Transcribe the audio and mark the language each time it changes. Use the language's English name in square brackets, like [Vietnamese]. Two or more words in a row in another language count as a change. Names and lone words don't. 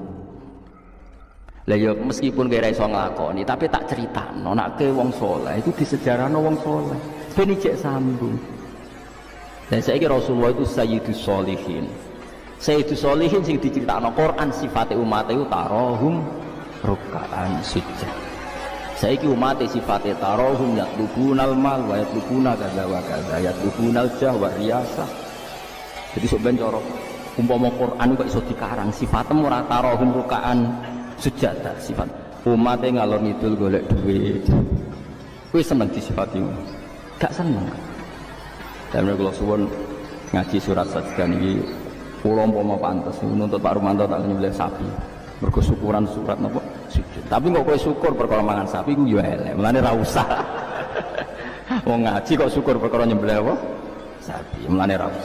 [Javanese] Lah ya meskipun kira iso nglakoni tapi tak critakno nek ke wong saleh itu disejarahno wong saleh ben ijek sambung. Dan saiki Rasulullah itu [Arabic] سيد الصالحين. سيد الصالحين [Javanese] sing diceritakno Quran sifate umat itu [Arabic] تراهم ركعا سجود. [Javanese] Saiki umat sifate [Arabic] تراهم يطلبون المال و يطلبون كذا و كذا يطلبون الجاه و الرياسة. [Javanese] Jadi sok ben cara umpama Quran kok iso dikarang sifatem ora [Arabic] تراهم ركعا سجدا [Javanese] sifat umatnya ngalor ngidul golek duit. Kuwi seneng disifati gak seneng. [Indonesian] Dan kalau [Javanese] suwun ngaji surat sajdah niki kula umpama pantes nuntut Pak Rumanto tak nyembelih sapi. Mergo syukuran surat napa sujud. Tapi kok kowe syukur perkara mangan sapi ku yo elek. Mulane ra usah. Wong ngaji kok syukur perkara nyembelih apa? Sapi. Mulane ra usah.